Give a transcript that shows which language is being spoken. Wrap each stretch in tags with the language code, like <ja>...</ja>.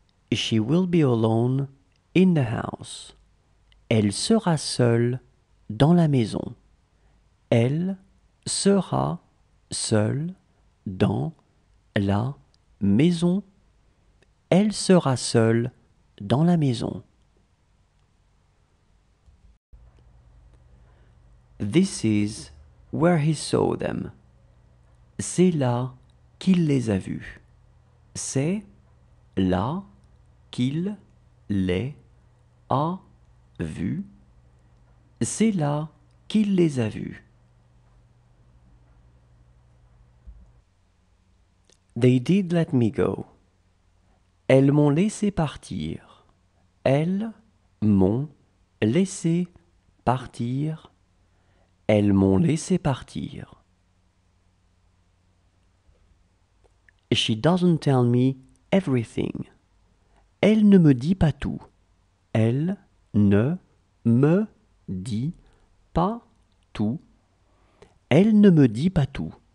<en>She will be alone in the house.</en> <fr>Elle sera seule dans la maison. Elle sera seule dans la maison. Elle sera seule dans la maison.</fr> <en>This is where he saw them.</en> <fr>C'est là qu'il les a vus. C'est là qu'il les a vus. C'est là qu'il les a vus.</fr> <en>They did let me go.</en> <fr>Elles m'ont laissé partir. Elles m'ont laissé partir. Elles m'ont laissé partir.</fr> <en>She doesn't tell me everything.</en> <fr>Elle ne me dit pas tout. Elle ne me dit pas tout. Elle ne me dit pas tout.</fr>